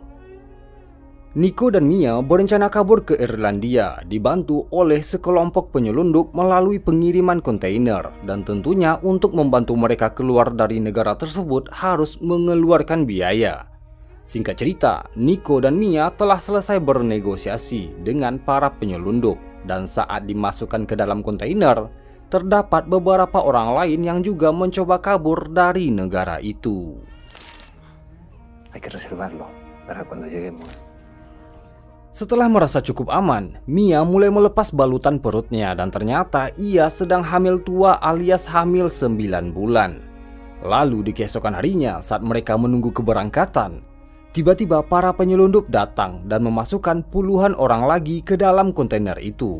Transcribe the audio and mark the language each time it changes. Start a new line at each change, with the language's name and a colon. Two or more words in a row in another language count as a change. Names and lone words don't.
Indonesian: Nico dan Mia berencana kabur ke Irlandia dibantu oleh sekelompok penyelundup melalui pengiriman kontainer, dan tentunya untuk membantu mereka keluar dari negara tersebut harus mengeluarkan biaya. Singkat cerita, Nico dan Mia telah selesai bernegosiasi dengan para penyelundup, dan saat dimasukkan ke dalam kontainer terdapat beberapa orang lain yang juga mencoba kabur dari negara itu.
Spanish: Hay que reservarlo para cuando lleguemos.
Indonesian: Setelah merasa cukup aman, Mia mulai melepas balutan perutnya dan ternyata ia sedang hamil tua alias hamil 9 bulan. Lalu di keesokan harinya saat mereka menunggu keberangkatan, tiba-tiba para penyelundup datang dan memasukkan puluhan orang lagi ke dalam kontainer itu.